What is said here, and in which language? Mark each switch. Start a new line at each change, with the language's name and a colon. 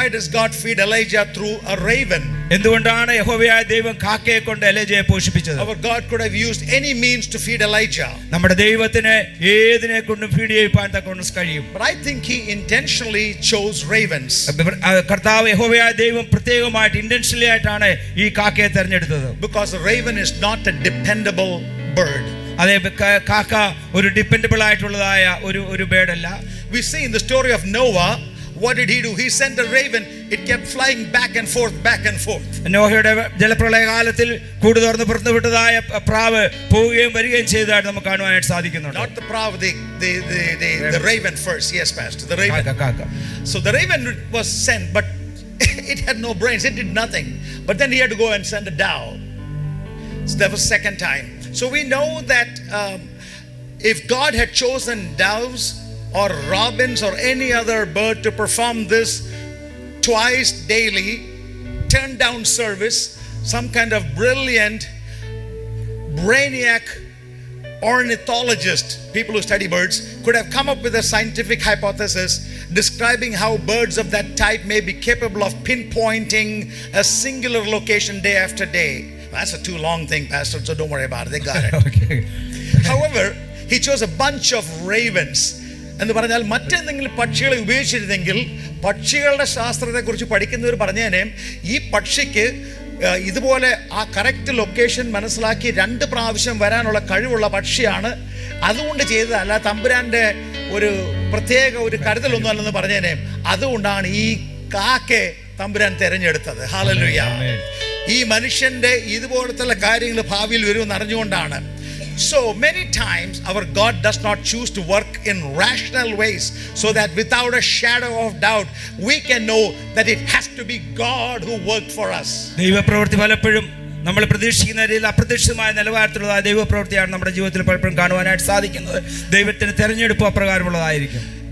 English: Why does God feed Elijah through a raven?
Malayalam: എന്തുകൊണ്ടാണ് യഹോവയായ ദൈവം കാക്കയെ കൊണ്ട് എലീജയെ പോഷിപ്പിച്ചത്?
English: Our God could have used any means to feed Elijah.
Malayalam: നമ്മുടെ ദൈവത്തിന് ഏതിനെ കൊണ്ടും ഫീഡ് ചെയ്യിപ്പാൻ തക്കൊണ്ട് കഴിയും.
English: But I think he intentionally chose ravens.
Malayalam: കർത്താവ് യഹോവയായ ദൈവം പ്രത്യേകമായിട്ട് ഇന്റൻഷനലി ആയിട്ടാണ് ഈ കാക്കയെ തെരഞ്ഞെടുത്തത്.
English: Because a raven is not a dependable bird.
Malayalam: അതേ, കാക്ക ഒരു ഡിപ്പെൻഡബിൾ ആയിട്ടുള്ളതായ ഒരു ബേർഡ് അല്ല.
English: We see in the story of Noah, what did he do? He sent a raven. It kept flying back and forth.
Malayalam: നോഹയുടെ ജലപ്രളയ കാലത്തിൽ കൂട് തുറന്ന് പുറത്തുവിട്ടതായ പ്രാവ് പോവുകയും വരികയും ചെയ്തതായിട്ട് നമുക്ക് കാണുവാനായിട്ട് സാധിക്കുന്നുണ്ട്.
English: Not the prav, the raven first. Yes, Pastor, the raven.
Malayalam: കാക്ക.
English: So the raven was sent, but it had no brains. It did nothing. But then he had to go and send a dove. So that was second time. So we know that if God had chosen doves or robins or any other bird to perform this twice daily, turn down service, some kind of brilliant brainiac ornithologist, people who study birds, could have come up with a scientific hypothesis describing how birds of that type may be capable of pinpointing a singular location day after day. That's a too long thing, Pastor, so don't worry about it. They got it. Okay. However, he chose a bunch of ravens.
Malayalam: എന്ന് പറഞ്ഞാൽ മറ്റെന്തെങ്കിലും പക്ഷികളെ ഉപയോഗിച്ചിരുന്നെങ്കിൽ പക്ഷികളുടെ ശാസ്ത്രത്തെക്കുറിച്ച് പഠിക്കുന്നവർ പറഞ്ഞേനെ ഈ പക്ഷിക്ക് ഇതുപോലെ ആ correct location മനസ്സിലാക്കി 2 പ്രാവശ്യം വരാനുള്ള കഴിവുള്ള പക്ഷിയാണ്, അതുകൊണ്ട് ചെയ്തതല്ല, തമ്പുരാൻ്റെ ഒരു പ്രത്യേക ഒരു കരുതലൊന്നും അല്ലെന്ന് പറഞ്ഞേനെ. അതുകൊണ്ടാണ് ഈ കാക്കയെ തമ്പുരാൻ തിരഞ്ഞെടുത്തത്. ഹല്ലേലൂയ. ഈ മനുഷ്യന്റെ ഇതുപോലത്തുള്ള കാര്യങ്ങൾ ഭാവിയിൽ വരുമെന്ന് അറിഞ്ഞുകൊണ്ടാണ്.
English: So many times our God does not choose to work in rational ways, so that without a shadow of doubt we can know that it has to be God who worked for us.
Malayalam: ദൈവപ്രവൃത്തി പലപ്പോഴും നമ്മൾ പ്രതീക്ഷിക്കുന്ന രീതിയിൽ അപ്രതീക്ഷിതമായ നിലവാരത്തിലുള്ള ദൈവപ്രവൃത്തിയാണ് നമ്മുടെ ജീവിതത്തിൽ പലപ്പോഴും കാണുവാനായിട്ട് സാധിക്കുന്നത്. ദൈവത്തിന് തെരഞ്ഞെടുപ്പ് അപ്രകാരമുള്ളതായിരിക്കും.